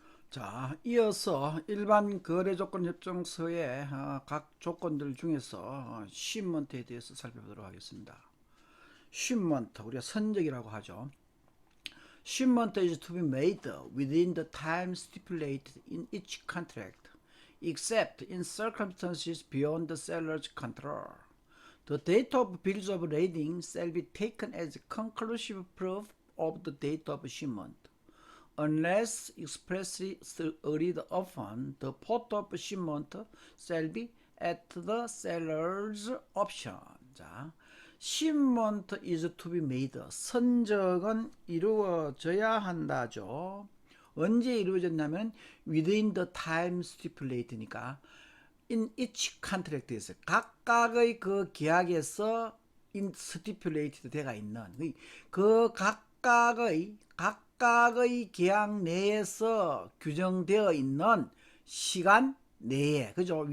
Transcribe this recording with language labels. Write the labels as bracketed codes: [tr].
[ko] 자, 이어서 일반 거래조건 협정서의 각 조건들 중에서 shipment에 대해서 살펴보도록 하겠습니다. shipment, 우리가 선적이라고 하죠. [en] shipment is to be made within the time stipulated in each contract, except in circumstances beyond the seller's control. The date of bills of lading shall be taken as conclusive proof of the date of shipment. Unless expressly agreed upon, the port of shipment shall be at the seller's option. 자, shipment is to be made. [ko] 선적은 이루어져야 한다죠. 언제 이루어졌냐면 [en] within the time stipulate [ko] 니까 [en] in each contract [ko] 에서 각각의 그 계약에서 in stipulated 되어 있는 그 각각의 계약 내에서 규정되어 있는 시간 내에, 그죠?